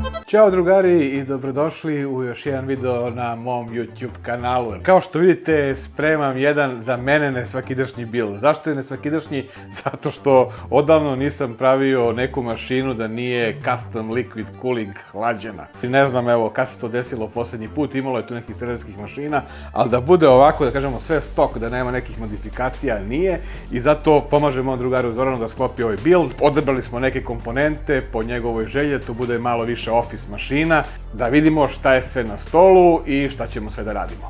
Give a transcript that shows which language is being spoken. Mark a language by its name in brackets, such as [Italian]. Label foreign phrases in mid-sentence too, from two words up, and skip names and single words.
[Serbian] Ćao drugari i dobrodošli u još jedan video na mom YouTube kanalu. Kao što vidite, spremam jedan za mene nesvakidašnji build. Zašto je nesvakidašnji? Zato što odavno nisam pravio neku mašinu da nije [English] custom liquid cooling [Serbian] hlađena. Ne znam, evo, kad se to desilo poslednji put, imalo je tu nekih srednjskih mašina, ali da bude ovako, da kažemo, sve stok, da nema nekih modifikacija, nije. I zato pomažem mom drugaru Zoranu da sklopi ovaj build. Odabrali smo neke komponente po njegovoj želji, tu bude malo više office mašina, da vidimo šta je sve na stolu i šta ćemo sve da radimo.